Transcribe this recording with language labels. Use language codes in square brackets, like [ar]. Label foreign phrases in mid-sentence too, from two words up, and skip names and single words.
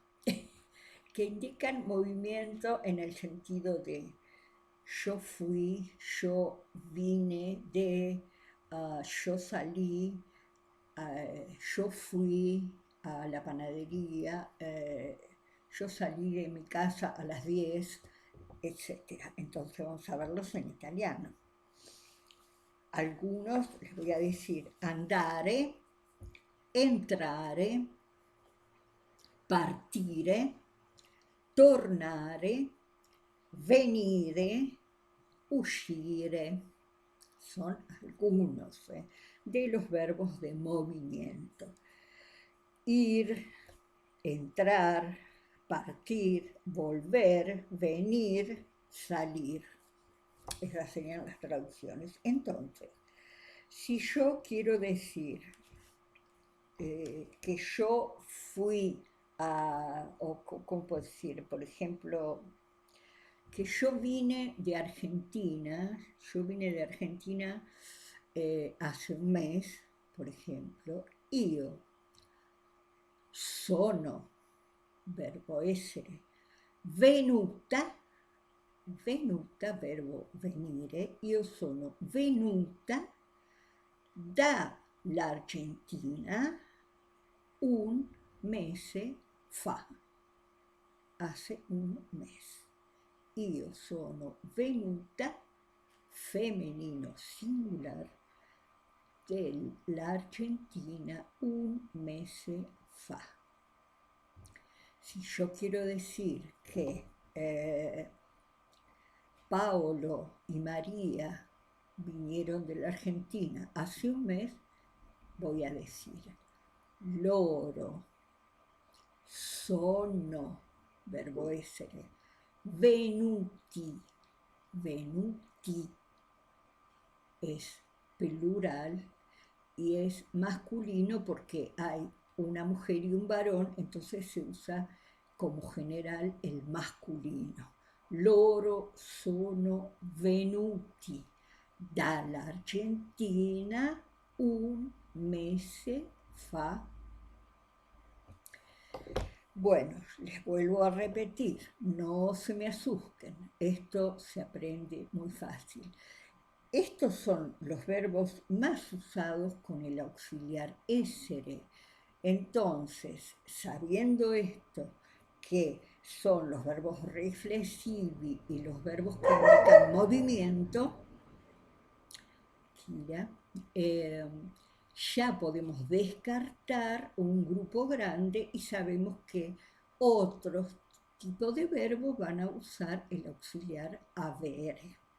[es] Que indican movimiento en el sentido de yo fui, yo vine de, yo salí, yo fui a la panadería, yo salí de mi casa a las 10, etc. Entonces vamos a verlos en italiano. Algunos les voy a decir [it] andare, entrare, partire, tornare, venire, uscire. [es] Son algunos de los verbos de movimiento. Ir, entrar, partir, volver, venir, salir. Esas serían las traducciones. Entonces, si yo quiero decir que yo fui o ¿cómo puedo decir? Por ejemplo, que yo vine de Argentina hace un mes, por ejemplo, [it] io sono, verbo essere, venuta, verbo venire, io sono venuta dall'Argentina un mese fa, [es] hace un mes. [it] Io sono venuta, [es] femenino singular, [it] dell'Argentina un mese fa. [es] Si yo quiero decir que Paolo y María vinieron de la Argentina hace un mes, voy a decir loro [it] sono, verbo essere, venuti, [es] es plural y es masculino porque hay una mujer y un varón, entonces se usa como general el masculino. [it] Loro sono venuti dall'Argentina un mese fa. [es] Bueno, les vuelvo a repetir, no se me asusten, esto se aprende muy fácil. Estos son los verbos más usados con el auxiliar essere. Entonces, sabiendo esto, que son los verbos reflexivi y los verbos que indican movimiento, ya podemos descartar un grupo grande y sabemos que otros tipos de verbos van a usar el auxiliar avere.